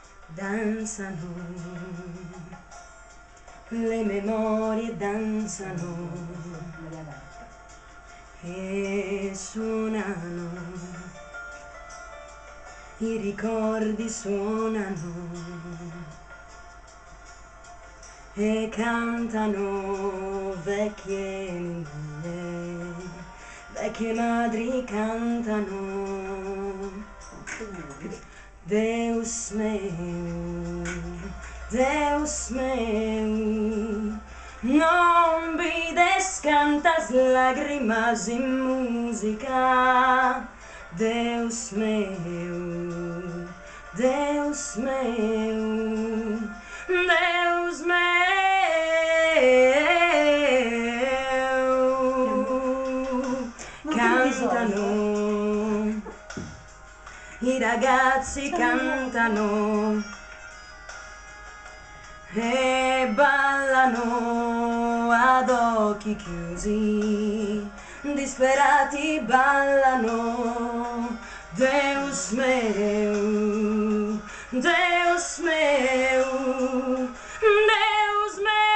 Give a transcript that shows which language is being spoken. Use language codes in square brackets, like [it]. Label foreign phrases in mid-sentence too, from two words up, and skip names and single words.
[it] danzano, le memorie danzano e suonano, i ricordi suonano e cantano vecchie linee, vecchie madri cantano [sc] Deus meu, Deus meu, non vides cantas lágrimas in música, Deus meu, Deus meu, Deus meu. [it] Cantano, i ragazzi cantano e ballano ad occhi chiusi, disperati ballano, [sc] Deus meu, Deus meu, Deus meu.